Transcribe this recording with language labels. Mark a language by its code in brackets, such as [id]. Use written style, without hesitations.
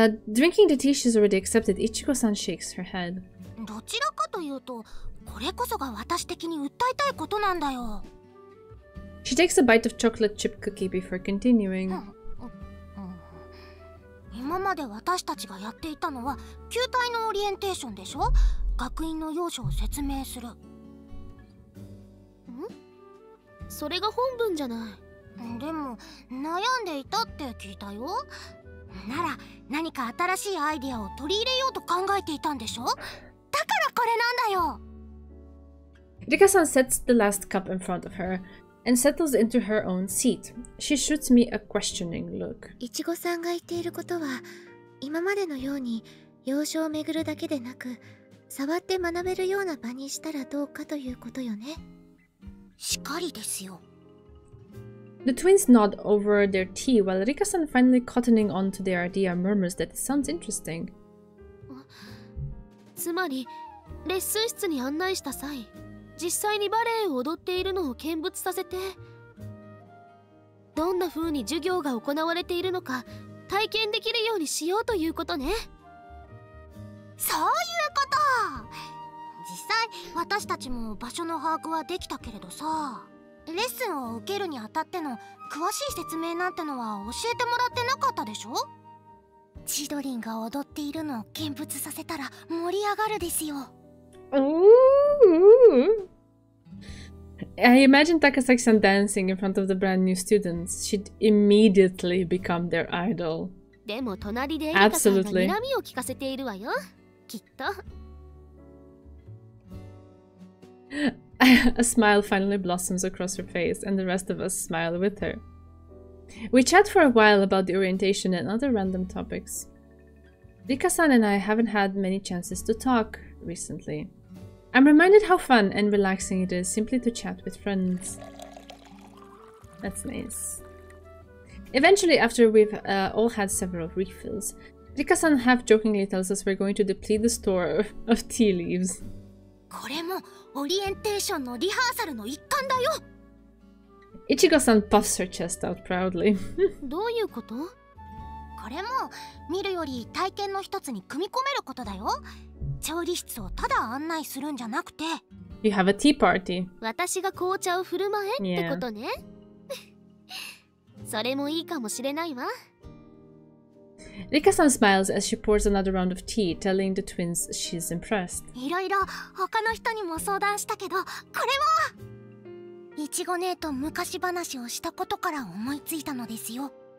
[en] Drinking the tea she's already accepted, Ichigo-san shakes her head. [ja] どちらかというと、これこそが私的に訴えたいことなんだよ。 [en] She takes a bite of chocolate chip cookie before continuing. [ja] 今まで私たちがやっていたのは球体のオリエンテーションでしょ。学院の要所を説明する。それが本文じゃない。でも悩んでいたって聞いたよ。なら何か新しいアイディアを取り入れようと考えていたんでしょ。だからこれなんだよ。 [en] Rika-san sets the last cup in front of her and settles into her own seat. She shoots me a questioning look. [ja] いちごさんが言っていることは、今までのように要所を巡るだけでなく、触って学べるような場にしたらどうかということよね。しかりですよ。 [en] The twins nod over their tea while Rika-san, finally cottoning on to their idea, murmurs that it sounds interesting. [ja] つまりレッスン室に案内した際、実際にバレエを踊っているのを見物させて、どんな風に授業が行われているのか体験できるようにしようということね。そういうこと。実際私たちも場所の把握はできたけれどさ、レッスンを受けるにあたっての詳しい説明なんてのは教えてもらってなかったでしょ。千鳥が踊っているのを見物させたら盛り上がるですよ。 [en] I imagine Takasaki-san dancing in front of the brand new students. She'd immediately become their idol. [ja] でも隣でエリカさんが睨みを聞かせているわよ。きっと。 [en] A smile finally blossoms across her face, and the rest of us smile with her. We chat for a while about the orientation and other random topics. Rika-san and I haven't had many chances to talk recently. I'm reminded how fun and relaxing it is simply to chat with friends. That's nice. Eventually, after we've all had several refills, Rika-san half-jokingly tells us we're going to deplete the store of tea leaves. [ja] これもオリエンテーションのリハーサルの一環だよ。 [en] Ichigo-san puffs her chest out proudly. [ja] どういうこと？これも見るより体験の一つに組み込めることだよ。調理室をただ案内するんじゃなくて。 [en] You have a tea party. [ja] 私が紅茶を振る舞えってことね。それもいいかもしれないわ。 [en] Rika-san smiles as she pours another round of tea, telling the twins she's impressed. [ja] いろいろ他の人にも相談したけど、これもいちご姉と昔話をしたことから思いついたのですよ。